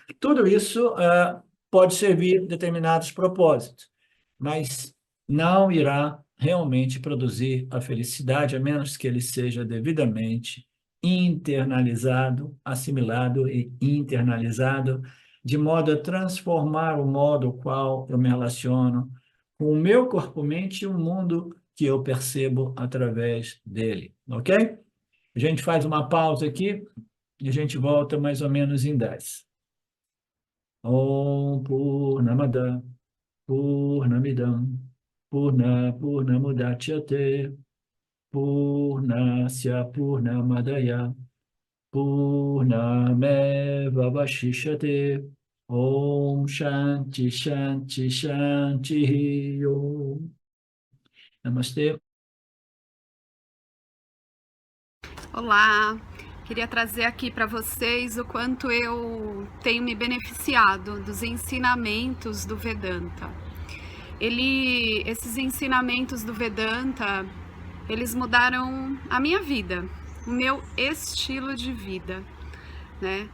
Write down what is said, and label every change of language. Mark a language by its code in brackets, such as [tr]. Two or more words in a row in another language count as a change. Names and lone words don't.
[pt] Tudo isso pode servir a determinados propósitos, mas não irá realmente produzir a felicidade, a menos que ele seja devidamente internalizado, assimilado e internalizado, de modo a transformar o modo qual eu me relaciono com o meu corpo-mente e o mundo que eu percebo através dele, ok? A gente faz uma pausa aqui e a gente volta mais ou menos em 10. [sa] ओम् पूर्णमद पूर्णमिदम् पूर्णमुदच्यते पूर्णस्य पूर्णमदाय पूर्णमेव वशिष्यते ओम् शान्ति शान्ति शान्ति ओम्. [pt] Namastê. Olá, queria trazer aqui para vocês o quanto eu tenho me beneficiado dos ensinamentos do Vedanta. Esses ensinamentos do Vedanta, eles mudaram a minha vida, o meu estilo de vida, né?